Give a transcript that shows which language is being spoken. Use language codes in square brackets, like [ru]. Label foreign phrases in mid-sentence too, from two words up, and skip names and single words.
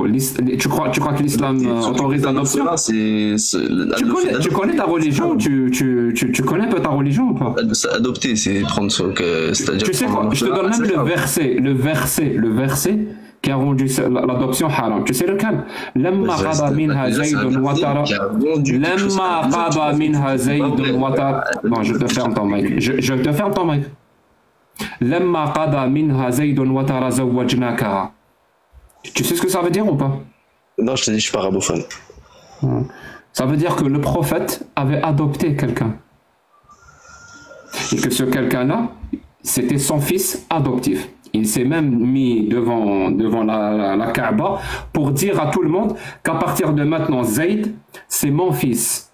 [fr] Tu crois que l'islam autorise l'adoption? Tu connais ta religion? Tu connais un peu ta religion ou pas? Adopter, c'est prendre son... Tu sais quoi? Je te donne même le verset qui a rendu l'adoption haram. Tu sais lequel? [ar] لما قضى منها زيد وطرا. لما قضى منها زيد وطرا. [fr] Non, je te ferme ton mic. Je te ferme ton mic. [ar] لما قضى منها زيد وطرا زوجناك. [fr] Tu sais ce que ça veut dire ou pas? Non, je te dis, je suis pas arabophone. Ça veut dire que le prophète avait adopté quelqu'un. Et que ce quelqu'un-là, c'était son fils adoptif. Il s'est même mis devant la Kaaba pour dire à tout le monde qu'à partir de maintenant, Zayd, c'est mon fils.